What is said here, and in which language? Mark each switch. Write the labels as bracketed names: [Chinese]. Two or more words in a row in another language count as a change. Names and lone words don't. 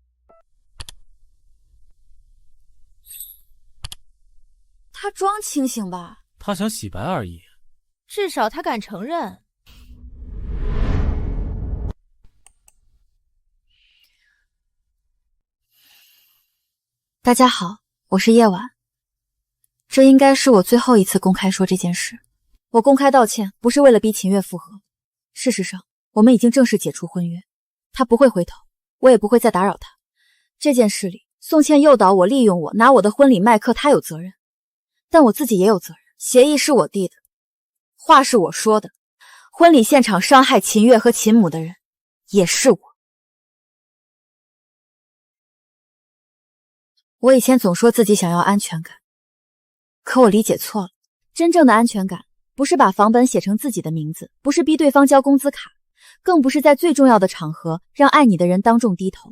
[Chinese] 他裝清醒吧？他想洗白而已。至少他敢承認。大家好，我是夜晚。這應該是我最後一次公開說這件事。我公開道歉，不是為了逼秦月復合。事實上，我們已經正式解除婚約，他不會回頭，我也不會再打擾他。這件事裡，宋茜誘導我、利用我，拿我的婚禮賣課，他有責任，但我自己也有責任。協議是我遞的，話是我說的，婚禮現場傷害秦月和秦母的人也是我。我以前總說自己想要安全感，可我理解錯了。真正的安全感不是把房本寫成自己的名字，不是逼對方交工資卡，更不是在最重要的場合讓愛你的人当众低頭。